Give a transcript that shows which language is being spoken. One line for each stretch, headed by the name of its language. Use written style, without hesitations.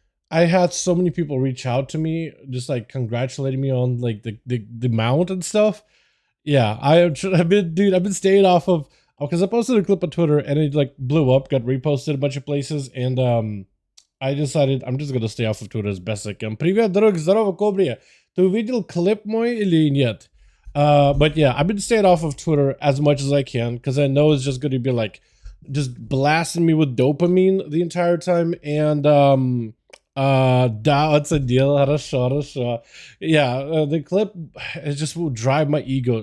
English: I had so many people reach out to me, just like congratulating me on like the mount and stuff. Yeah, I've been staying off of, because I posted a clip on Twitter and it like blew up, got reposted a bunch of places, and I decided I'm just gonna stay off of Twitter as best I can.
Russian: Привет, друг, здорово, Кобрия. Ты увидел клип мой или нет?
English: But yeah, I've been staying off of Twitter as much as I can because I know it's just gonna be like just blasting me with dopamine the entire time, and да, it's a deal. Yeah, the clip, it just will drive my ego.